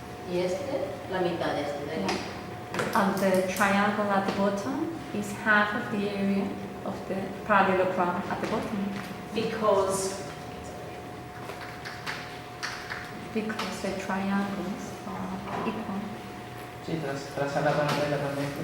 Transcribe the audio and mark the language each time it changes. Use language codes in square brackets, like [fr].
[es] Y este, la mitad de este de aquí. [en] And the triangle at the bottom is half of the area of the parallelogram at the bottom, Because the triangles are equal. [es] Sí, traza la pantalla también.